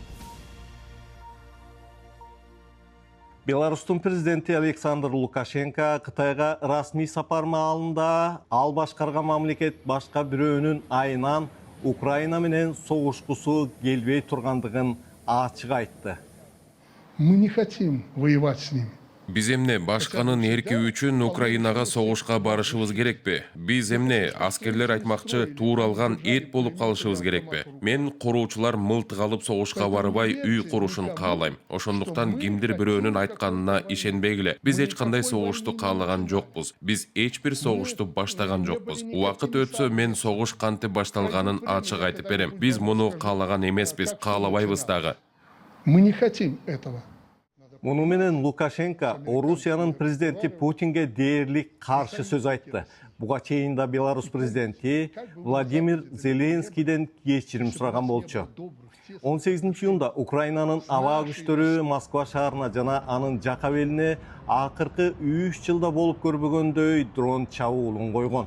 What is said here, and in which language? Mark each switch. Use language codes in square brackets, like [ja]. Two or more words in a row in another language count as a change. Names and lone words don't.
[ky] Беларустун президенти Александр Лукашенко Кытайга расмий сапар маалында ал башкарган мамлекет башка бирөөнүн айынан Украина менен согушкусу келбей тургандыгын ачык айтты. [ru] Мы не хотим воевать с ними. [ky] Биз эмне башканын эрки үчүн Украинага согушка барышыбыз керекпи? Биз эмне аскерлер айтмакчы тууралган эт болуп калышыбыз керекпи? Мен куруучулар мылтык алып согушка барбай үй курушун каалайм. Ошондуктан кимдир бирөөнүн айтканына ишенбегиле. Биз эч кандай согушту каалаган жокпуз. Биз эч бир согушту баштаган жокпуз. Убакыт өтсө мен согуш кантип башталганын ачык айтып берем. Биз муну каалаган эмеспиз, каалабайбыз дагы. [ru] Мы не хотим этого. [ky] Муну менен Лукашенко Орусиянын президенти Путинге дээрлик каршы сөз айтты. Буга чейин да Беларусь президенти Владимир Зеленскийден кечирим сураган болчу. 18-июнда Украинанын аба күчтөрү Москва шаарына жана анын жак абелине акыркы 3 жылда болуп көрбөгөндөй дрон чабуулун койгон.